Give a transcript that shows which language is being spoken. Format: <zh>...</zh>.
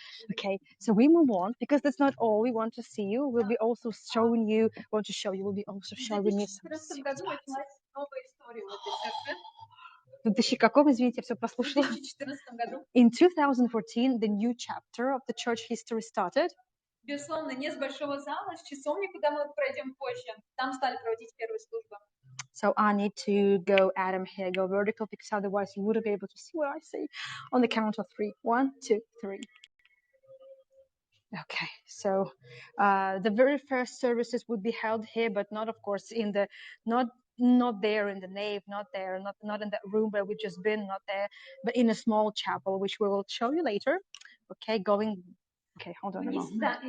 <en>Okay, so we move on, because that's not all we want to see you. We'll be also showing you, we'll be also showing you some.</en> <ru>В 2014 году началась новая история в этой церкви. В 2000 каком, извините, я все прослушала. В 2014 году.</ru> <en>In 2014, the new chapter of the church history started.</en> <ru>Безусловно, не с большого зала, с часовни, куда мы пройдем позже. Там стали проводить первую службу.</ru> <en>So I need to go, Adam, here, go vertical, because otherwise you wouldn't be able to see what I see. On the count of 3. 1, 2, 3. Okay, so the very first services would be held here, but not, of course, in the not there in the nave, not there, not in that room where we've just been, not there, but in a small chapel, which we will show you later. Okay, going. Okay, hold on a moment.</en>